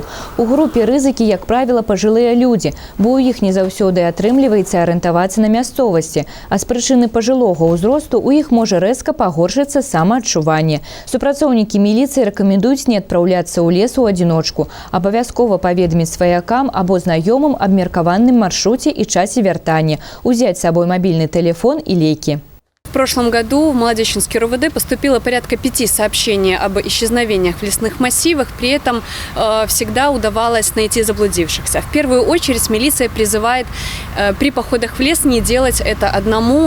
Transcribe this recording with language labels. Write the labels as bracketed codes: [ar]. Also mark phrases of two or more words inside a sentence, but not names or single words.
[be] У групе рызыкі, як правіла, пажылыя людзі, бо ў іх не заўсёды атрымліваецца арыентавацца на мясцовасці, а з прычыны пажылога ўзросту ў іх можа рэзка пагоршыцца самаадчуванне. Супрацоўнікі міліцыі рэкамендуюць не адпраўляцца ў лес у адзіночку, абавязкова паведаміць сваякам або знаёмым аб меркаваным маршруце і часе вяртання, узяць з сабой мабільны телефон и лейки. [ru] В прошлом году в Молодеченский РОВД поступило порядка 5 сообщений об исчезновениях в лесных массивах. При этом всегда удавалось найти заблудившихся. В первую очередь милиция призывает при походах в лес не делать это одному.